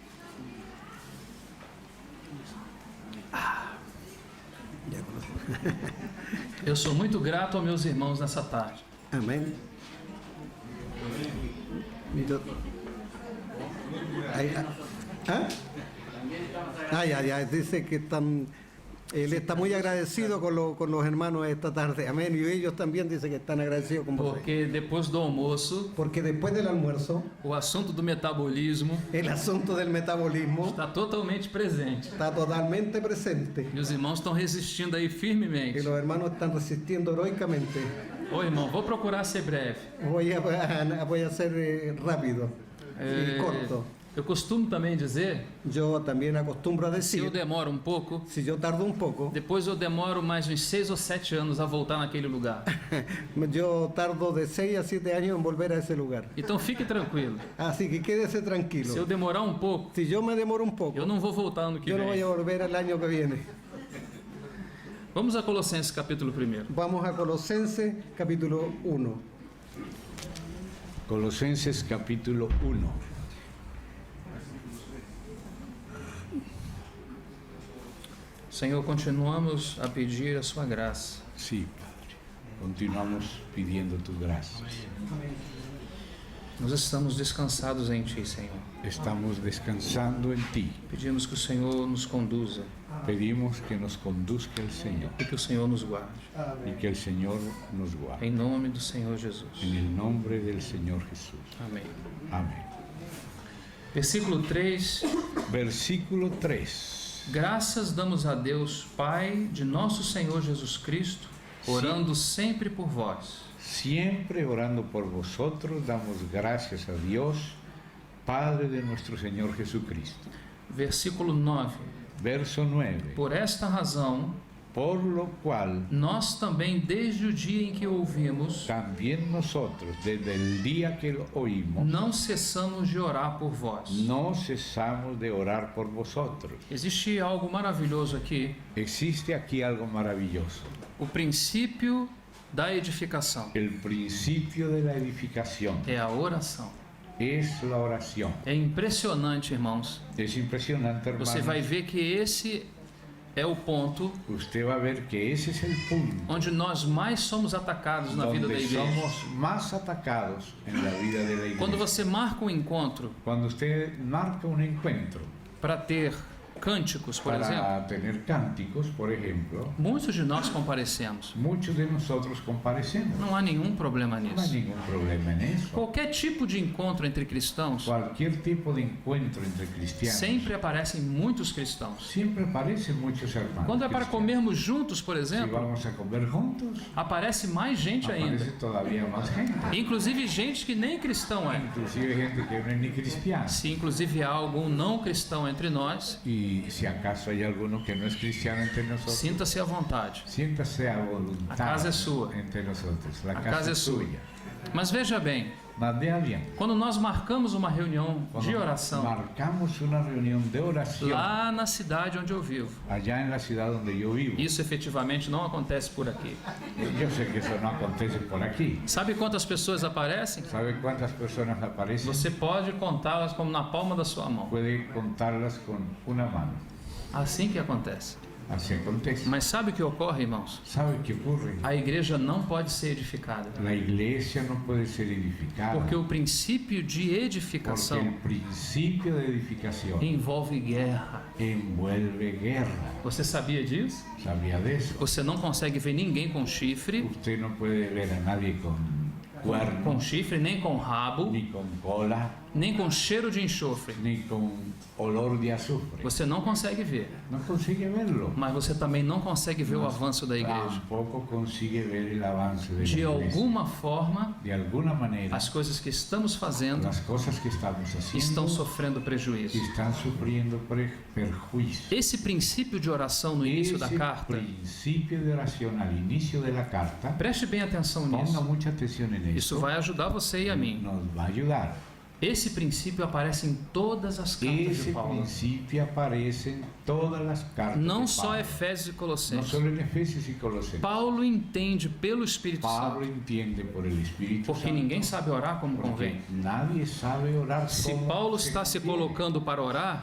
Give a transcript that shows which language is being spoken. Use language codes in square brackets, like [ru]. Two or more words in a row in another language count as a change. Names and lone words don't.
[pt] Eu sou muito grato aos meus irmãos nessa tarde. [es] Amén. Ya, dice que él está muy agradecido con los hermanos esta tarde. Amén. Y ellos también dicen que están agradecidos con vosotros. [pt] Porque depois do almoço, [es] Porque después del almuerzo, [pt] o assunto do metabolismo [es] el asunto del metabolismo [pt] está totalmente presente. [es] está totalmente presente. [pt] E os irmãos estão resistindo aí [es] Y [pt] firmemente. [es] los hermanos están resistiendo heroicamente. [pt] Ô irmão, vou procurar ser breve. [es] Voy a ser rápido y corto. [pt] Eu costumo também dizer, [es] Yo también acostumbro a [pt] se eu [es] decir, [pt] demoro um pouco, [es] si yo tardo un poco, [pt] depois eu demoro mais uns 6 ou 7 anos a voltar naquele lugar. [es] yo tardo de 6 a 7 años en volver a ese lugar. [pt] Então fique tranquilo. [es] Así que quédese [pt] Se eu [es] tranquilo. [pt] demorar um pouco, [es] Si yo me demoro un poco, [pt] eu não vou voltar ano que [es] yo no voy [pt] vem. [es] a volver al año que viene. [pt] Vamos a Colossenses capítulo 1. [es] Vamos a Colosenses capítulo 1. Colosenses capítulo 1. [pt] Senhor, continuamos a pedir a sua graça. [es] Sí, Padre. Continuamos pidiendo tu gracia. [pt] Nós estamos descansados em Ti, Senhor. [es] Estamos descansando en ti. [pt] Pedimos que o Senhor nos conduza [es] Pedimos que nos conduzca el Señor [pt] e que o Senhor nos guarde. [es] y que el Señor nos guarde. [pt] Em nome do Senhor Jesus. [es] En el nombre del Señor Jesús. [pt] Amém. [es] Amén. [pt] Versículo 3. [es] Versículo 3. [pt] Graças damos a Deus, Pai de nosso Senhor Jesus Cristo, orando sempre por vós. [es] Siempre orando por vosotros, damos gracias a Dios, Padre de nuestro Señor Jesucristo. [pt] Versículo 9. [es] Verso 9. [pt] Por esta razão, [es] Por lo cual [pt] nós também, desde o dia em que ouvimos, [es] también nosotros, desde el día que lo oímos, [pt] não cessamos de orar por vós. [es] no cesamos de orar por vosotros. [pt] Existe algo maravilhoso aqui, [es] Existe aquí algo maravilloso, [pt] o princípio da edificação [es] el principio de la edificación [pt] é a oração. [es] es la oración. [pt] É impressionante, irmãos. [es] Es impresionante, hermanos. [pt] Você vai ver que esse é o ponto [es] Usted va a ver que ese es el punto [pt] onde nós mais somos atacados na vida da [es] donde [pt] igreja. [es] somos más atacados en la vida de la iglesia. [pt] Quando você marca um encontro [es] Cuando usted marca un encuentro [pt] para ter cânticos, por exemplo, [es] para tener cánticos, por ejemplo, [pt] muitos de nós comparecemos. [es] muchos de nosotros comparecemos. [pt] Não há nenhum problema [es] No hay [pt] nisso. [es] ningún problema en eso. [pt] Qualquer tipo de encontro entre cristãos, [es] Cualquier tipo de encuentro entre cristianos, [pt] sempre aparecem muitos cristãos. [es] siempre aparecen muchos hermanos. [pt] Quando é para [es] cristianos. [pt] comermos juntos, por [es] Si [pt] exemplo, [es] vamos a comer juntos, [pt] aparece mais gente ainda. [es] aparece todavía más gente. [pt] Inclusive gente que nem cristão é. [es] Inclusive gente que no es ni cristiana. [pt] Se inclusive há algum não cristão entre nós, [es] Y si acaso hay alguno que no es cristiano entre nosotros, [pt] sinta-se à vontade. [es] siéntase a voluntad [pt] A casa [es] es suya. entre nosotros. La [pt] A [es] casa, [pt] casa é [es] es [pt] sua. [es] suya. [pt] Mas veja bem, [es] Mas vea bien, [pt] quando nós marcamos uma reunião [es] cuando [pt] de oração [es] marcamos una reunión de oración [pt] lá na cidade onde eu vivo, [es] allá en la ciudad donde yo vivo, [pt] isso efetivamente não acontece por aqui. [es] yo sé que eso no acontece por aquí. [pt] Sabe quantas pessoas aparecem? [es] ¿Sabe cuántas personas aparecen? [pt] Você pode contá-las como na palma da sua mão. [es] Puede contarlas con una mano. [pt] Assim que acontece. [es] Así acontece. [pt] Mas sabe o que ocorre, irmãos? [es] ¿Sabe qué ocurre? [pt] A igreja não pode ser edificada, [es] La iglesia no puede ser edificada [pt] porque o princípio de [es] porque [pt] edificação [es] el principio de edificación [pt] envolve guerra. [es] envuelve guerra. [pt] Você sabia disso? [es] ¿Sabía de eso? [pt] Você não consegue ver ninguém com chifre, [es] Usted no puede ver a nadie con cuerno, [pt] nem com rabo, [es] ni con cola, [pt] nem com cheiro de enxofre. [es] ni con olor de azufre. [pt] Você não consegue ver, [es] No consigue verlo. [pt] mas você também não consegue ver o avanço da igreja. [es] Tampoco consigue ver el avance de la [pt] De [es] iglesia. [pt] alguma forma, [es] De alguna manera, [pt] as coisas que estamos fazendo [es] las cosas que estamos [pt] estão [es] haciendo [pt] sofrendo prejuízo. [es] están sufriendo perjuicio. [pt] Esse princípio de oração no início da [es] Ese [pt] carta, [es] principio de oración al inicio de la carta, [pt] preste bem atenção [es] ponga [pt] nisso. [es] mucha atención en [pt] Isso [es] esto, [pt] vai ajudar você e a mim. [es] nos va a ayudar. [pt] Esse princípio aparece em todas as cartas de [es] Ese [pt] Paulo. [es] principio aparece en todas las cartas [pt] Não [es] de [pt] só [es] Pablo. [pt] Efésios e [es] No [pt] Colossenses. [es] solo en Efesios y Colosenses. [pt] Paulo entende pelo Espírito [es] Pablo [pt] Santo, [es] entiende por el Espíritu [pt] porque [es] Santo, [pt] ninguém sabe orar como [es] porque [pt] convém. [es] nadie sabe orar [pt] Se [es] como [pt] Paulo está se [es] conviene. [pt] colocando para orar,